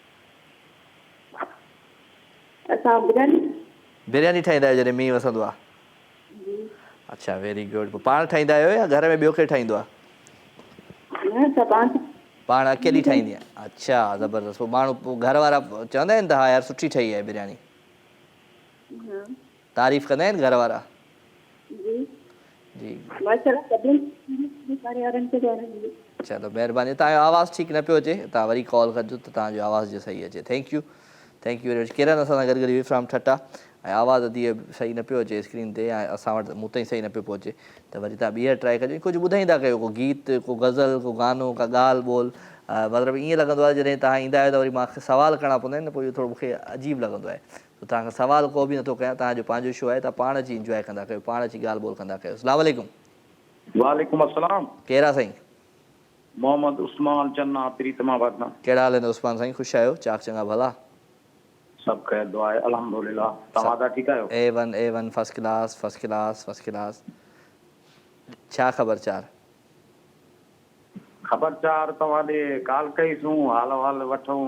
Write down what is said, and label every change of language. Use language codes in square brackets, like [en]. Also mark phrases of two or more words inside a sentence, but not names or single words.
[sd] बिरयानी ठाहींदा आहियो जॾहिं मींहुं वसंदो आहे अच्छा [en] very good [sd] पोइ पाण ठाहींदा आहियो या घर में ॿियो केरु ठाहींदो आहे पाण अकेली ठाहींदी आहे अच्छा ज़बरदस्त पोइ माण्हू पोइ घर वारा चवंदा आहिनि त हा यार सुठी ठही आहे बिरयानी तारीफ़ कंदा आहिनि घर वारा जी चलो महिरबानी तव्हांजो आवाज़ु ठीकु न पियो अचे तव्हां वरी कॉल कजो त तव्हांजो आवाज़ु जो सही अचे [en] thank you very much [sd] किरण असां सां गॾु गॾु फ्राम ठटा ऐं आवाज़ु अदी सही न पियो अचे स्क्रीन ते ऐं असां वटि मूं ताईं सही न पियो पहुचे त वरी तव्हां ॿीहर ट्राए कजो कुझु ॿुधाईंदा कयो को गीत को गज़ल को गानो का ॻाल्हि ॿोल मतिलबु ईअं लॻंदो आहे जॾहिं तव्हां ईंदा आहियो त वरी मूंखे सवाल करणा पवंदा आहिनि न पोइ इहो थोरो मूंखे अजीब लॻंदो आहे त तव्हांखां सवाल को बि नथो कयां तव्हांजो पंहिंजो शो आहे तव्हां पाण अची इंजॉय कंदा कयो पाण अची ॻाल्हि ॿोल कंदा कयो [ar] السلام عليكم وعليكم السلام [sd] कहिड़ा साईं मोहम्मद उस्मान चन्ना प्रीतमाबाद मां कहिड़ा हाल आहिनि उस्मान साईं ख़ुशि आहियो चाक चङा भला सभु ख़ैर दुआ आहे अल्हम्दुलिल्लाह तव्हां त ठीकु आहियो A1 [en] first class [sd] छा ख़बरचार तव्हां ॾे कॉल कईसूं हाल अहवाल वठूं